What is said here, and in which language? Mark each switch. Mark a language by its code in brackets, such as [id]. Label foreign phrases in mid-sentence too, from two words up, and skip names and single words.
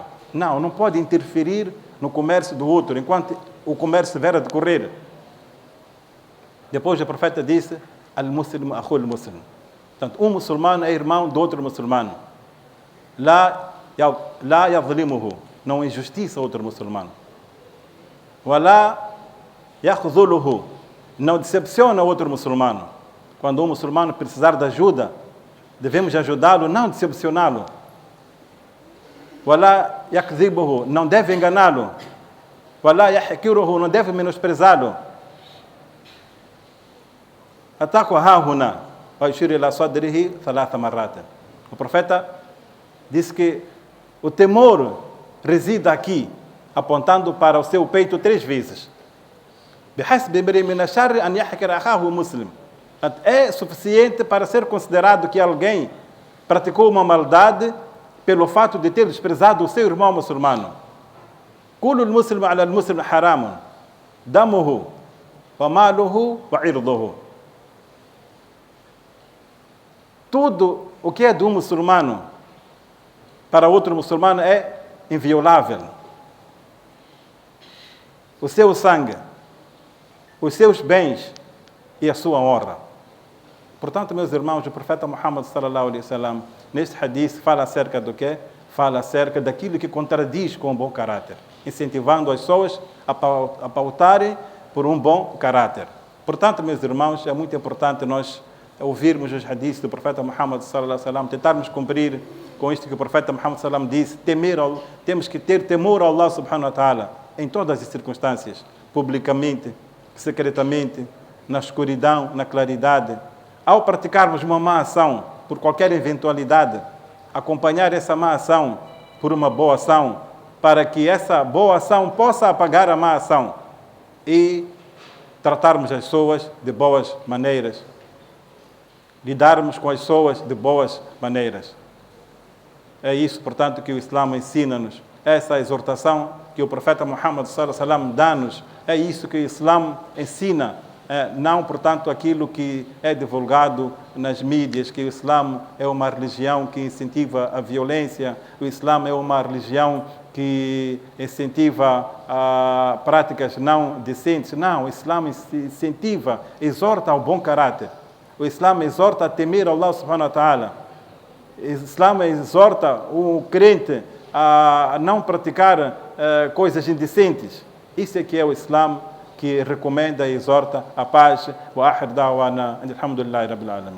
[pt] Não pode interferir no comércio do outro enquanto o comércio estiver a decorrer. Depois o profeta disse: [ar] "المسلم أخو المسلم", [pt] portanto, um muçulmano é irmão do outro muçulmano. [ar] لا يظلمه, [pt] não injustiça outro muçulmano. [ar] ولا يخذله, [pt] não decepciona outro muçulmano. Quando um muçulmano precisar de ajuda, devemos ajudá-lo, não decepcioná-lo. [ar] ولا يكذبه, [pt] não deve enganá-lo. [ar] ولا يحقره, [pt] não deve menosprezá-lo. [ar] التقوى ها هنا ويشير إلى صدره 3 مرات. [pt] O profeta disse que o temor reside aqui, apontando para o seu peito 3 vezes. [ar] بحسب امرئ من الشر أن يحقر أخاه مسلم. [pt] É suficiente para ser considerado que alguém praticou uma maldade pelo fato de ter desprezado o seu irmão muçulmano. [ar] كل المسلم على المسلم حرام، دمه وماله وعرضه. [pt] Tudo o que é de um muçulmano para outro muçulmano é inviolável. O seu sangue, os seus bens e a sua honra. Portanto, meus irmãos, o profeta Muhammad [ar] صلى الله عليه وسلم [pt] neste hadith fala acerca do quê? Fala acerca daquilo que contradiz com o bom caráter, incentivando as pessoas a pautarem por um bom caráter. Portanto, meus irmãos, é muito importante nós ouvirmos os hadiths do profeta Muhammad [ar] صلى الله عليه وسلم, [pt] tentarmos cumprir com isto que o profeta Muhammad [ar] صلى الله عليه وسلم [pt] disse: temos que ter temor a Allah [ar] سبحانه وتعالى [pt] em todas as circunstâncias, publicamente, secretamente, na escuridão, na claridade. Ao praticarmos uma má ação, por qualquer eventualidade, acompanhar essa má ação por uma boa ação, para que essa boa ação possa apagar a má ação e tratarmos as pessoas de boas maneiras, lidarmos com as pessoas de boas maneiras. É isso, portanto, que o Islã ensina-nos. Essa exortação que o profeta Muhammad [ar] صلى الله عليه وسلم [pt] dá-nos, é isso que o Islã ensina. Não, portanto, aquilo que é divulgado nas mídias, que o Islã é uma religião que incentiva a violência, o Islã é uma religião que incentiva práticas não decentes. Não, o Islã incentiva, exorta ao bom caráter. O Islã exorta a temer Allah [ar] سبحانه وتعالى. [pt] O Islã exorta o crente a não praticar coisas indecentes. Isso é que é o Islã, que recomenda e exorta a paz. [ar] وآخر دعوانا الحمد لله رب العالمين.